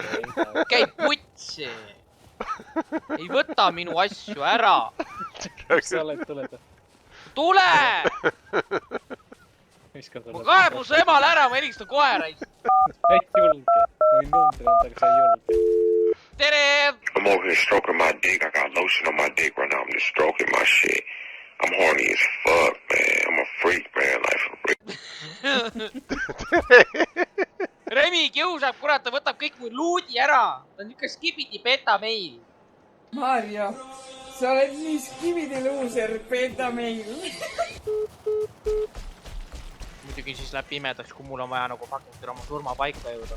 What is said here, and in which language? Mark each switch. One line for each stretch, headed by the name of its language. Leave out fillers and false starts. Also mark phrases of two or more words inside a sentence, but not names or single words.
Estonian: Käi putsi! Ei võta minu asju ära! Miks sa oled, tuled? Tule! Ma kaebu su emale ära, ma helistan kohe, raisk! Ei julge. Võin numbri anda, aga sa ei julge. Tere!
English: I'm over here stroking my dick. I got lotion on my dick right now. I'm just stroking my shit. I'm horny as fuck, man. I'm a freak, man. Like, for real.
Estonian: Remi kiusab, kurat, ta võtab kõik mu luudi ära. Ta on niisugune skibidi beta meil. Maarja, sa oled nii skibidi luuser, beta meil. Muidugi siis läheb pimedaks, kui mul on vaja nagu fucking oma surmapaika jõuda.